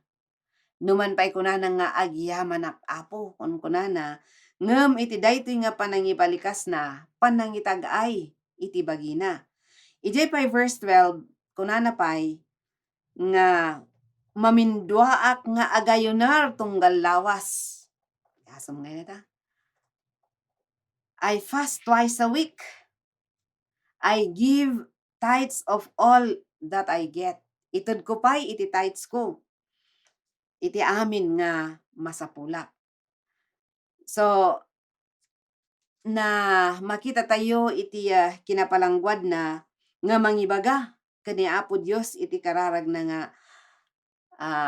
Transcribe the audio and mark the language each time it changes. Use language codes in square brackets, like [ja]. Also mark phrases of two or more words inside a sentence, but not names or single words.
[ilo] Numan pay kunana nga agiyamanak Apo kunana ngem iti daytoy nga panangipalikas na panangitag-ay iti bagina. Ijay pay verse 12 kunana pay nga mamindwaak nga agayunar tunggal lawas. Asam ngayon ta. [en] I fast twice a week. I give tithes of all that I get. [ilo] Itud ko pay iti tithes ko. Iti amin nga masapulak. So na makita tayo iti kinapalangguad na nga mangibaga kani Apo Dios iti kararag na nga saan